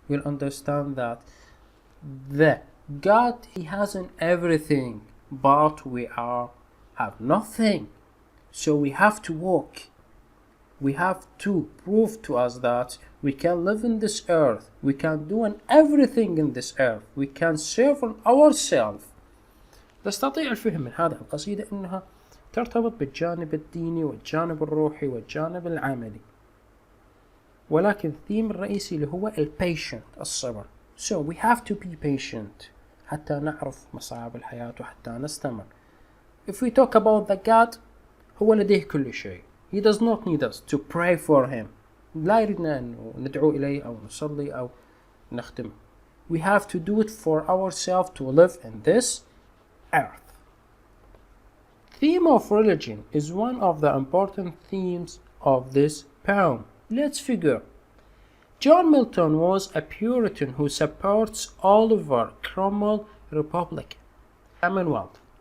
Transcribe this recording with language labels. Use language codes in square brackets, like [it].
[en] We'll understand that the God, he has in everything, but we have nothing. So we have to work. We have to prove to us that we can live in this earth. We can do everything in this earth. We can serve ourselves. [ar] تستطيع الفهم من هذه القصيدة أنها ترتبط بالجانب الديني والجانب الروحي والجانب العملي، ولكن الثيم الرئيسي اللي هو patient، الصبر. [en] So we have to be patient [ar] حتى نعرف مصاعب الحياة وحتى نستمر. [en] If we talk about the God, [ar] هو لديه كل شيء. [en] He does not need us to pray for him. [ar] لا يريدنا أن ندعو إليه أو نصلي أو نخدمه. [en] We have to do it for ourselves to live in this earth. Theme of religion is one of the important themes of this poem. Let's figure. John Milton was a Puritan who supports Oliver Cromwell Republican Commonwealth.